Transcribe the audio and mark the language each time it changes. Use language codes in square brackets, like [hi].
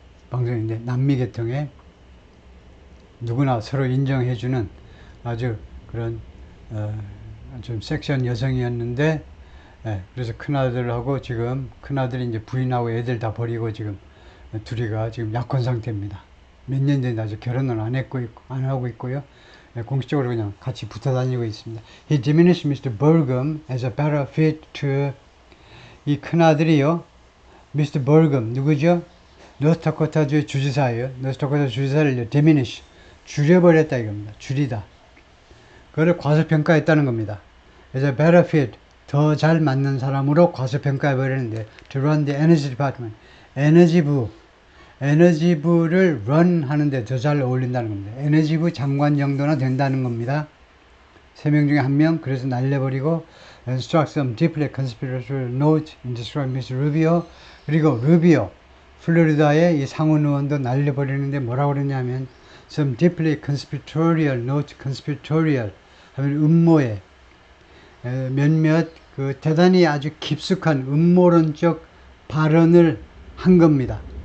[ko] 방송인인데 남미 계통에 누구나 서로 인정해주는 아주 그런 좀 섹시한 여성이었는데 그래서 큰아들하고 지금 큰아들이 이제 부인하고 애들 다 버리고 지금 둘이가 지금 약혼 상태입니다. 몇 년 됐는데 아직 결혼을 안 하고 있고요. 공식적으로 그냥 같이 붙어 다니고 있습니다. [en] He diminished Mr. Burgum as a better fit to [ko] 이 큰아들이요. Mr. Burgum 누구죠? 노스다코타주의 주지사예요. 노스다코타 주지사를 diminish 줄여버렸다 이겁니다. 줄이다. 그걸 과소평가했다는 겁니다. [en] as a better fit [ko] 더 잘 맞는 사람으로 과소평가해버리는데 [en] to run the energy department [ko] 에너지부를 run 하는데 더 잘 어울린다는 겁니다. 에너지부 장관 정도나 된다는 겁니다. 3명 중에 1명 그래서 날려버리고 [en] and struck some deeply conspiratorial note in describing Mr. [ko] Rubio 그리고 루비오 플로리다의 이 상원 의원도 날려버리는데 뭐라고 그러냐면 [en] some deeply conspiratorial note [ko] conspiratorial 하면 음모에 몇몇 그 대단히 아주 깊숙한 음모론적 발언을 한 겁니다.